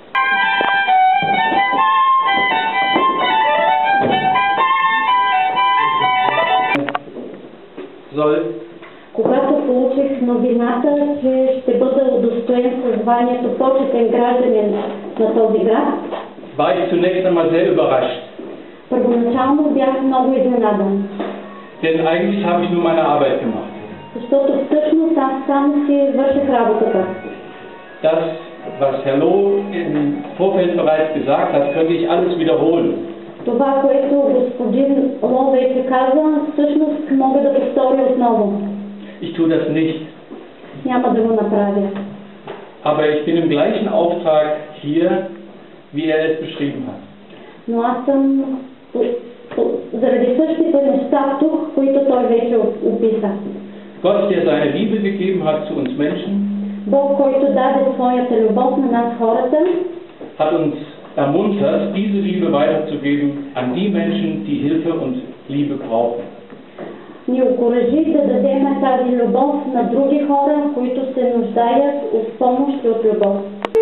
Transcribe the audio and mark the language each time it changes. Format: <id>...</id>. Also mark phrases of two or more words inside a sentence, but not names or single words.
<bg>Когато получих новината, че ще бъда удостоен със званието почетен гражданин на този град,</bg> <de>war ich zunächst einmal sehr überrascht.</de> <bg>първоначално бях много изненадан.</bg> <de>Denn eigentlich habe ich nur meine Arbeit gemacht.</de> <bg>Защото всъщност аз само си върших работата.</bg> <de>Das, was Herr Loh im Vorfeld bereits gesagt hat, könnte ich alles wiederholen.</de> <bg>Това, което господин Ло вече каза, всъщност мога да повторя отново.</bg> <de>Ich tue das nicht.</de> <bg>Няма да го направя.</bg> <de>Aber ich bin im gleichen Auftrag hier, wie es beschrieben hat.</de> <bg>Но аз съм заради същите неща тук, които той вече описа.</bg> <de>Gott, der seine Liebe gegeben hat zu uns Menschen,</de> <bg>Бог, който даде своята любов на нас хората,</bg> <de>hat uns ermuntert, diese Liebe weiterzugeben an die Menschen, die Hilfe und Liebe brauchen.</de> <bg>ни окуражи да дадем тази любов на други хора, които се нуждаят от помощ и от любов.</bg>